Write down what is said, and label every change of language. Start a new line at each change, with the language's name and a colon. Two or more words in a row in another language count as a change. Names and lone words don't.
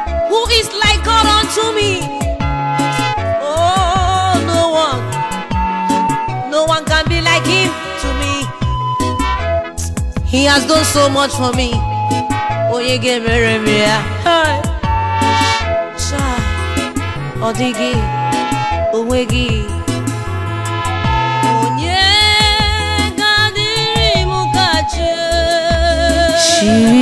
English: Who is like God unto me? Oh, no one. No one can be like him to me. He has done so much for me.
Igbo: Onye ga-emere m ya? Hey. Cha, ọ dịghị, o nweghị. Onye ga-adịrị m ka chi? Chi.